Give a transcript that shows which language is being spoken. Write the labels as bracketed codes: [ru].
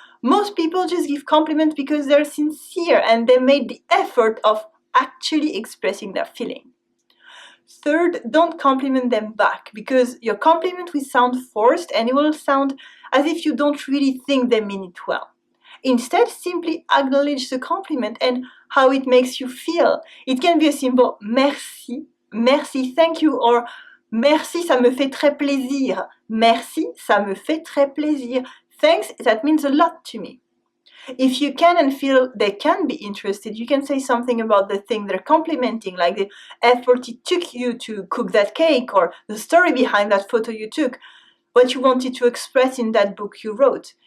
[en] Most people just give compliments because they're sincere and they made the effort of actually expressing their feeling. Third, don't compliment them back, because your compliment will sound forced and it will sound as if you don't really think they mean it well. Instead, simply acknowledge the compliment and how it makes you feel. It can be a simple [fr] merci, merci, [en] thank you, or [fr] merci, ça me fait très plaisir. Merci, ça me fait très plaisir. [en] Thanks, that means a lot to me. If you can and feel they can be interested, you can say something about the thing they're complimenting, like the effort it took you to cook that cake, or the story behind that photo you took, what you wanted to express in that book you wrote.